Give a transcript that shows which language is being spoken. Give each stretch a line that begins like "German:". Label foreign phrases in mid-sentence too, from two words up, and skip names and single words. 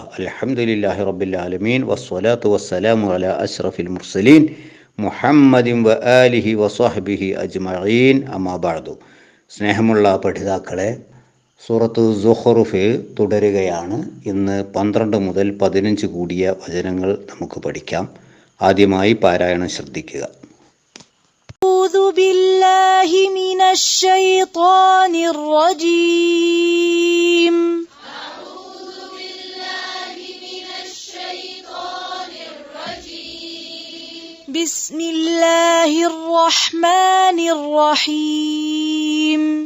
Arabic: الحمد لله رب العالمين والصلاة والسلام على أشرف المرسلين محمد وآله وصحبه أجمعين. أما بعد.
Malayalam: സ്നേഹമുള്ള പഠിതാക്കളെ, സൂറത്ത് സുഖ്റുഫ് തുടരുകയാണ്. ഇന്ന് 12 മുതൽ 15 കൂടിയ വചനങ്ങൾ നമുക്ക് പഠിക്കാം. ആദ്യമായി പാരായണം ശ്രദ്ധിക്കുക.
Arabic: أعوذ بالله من الشيطان الرجيم. بسم الله الرحمن الرحيم.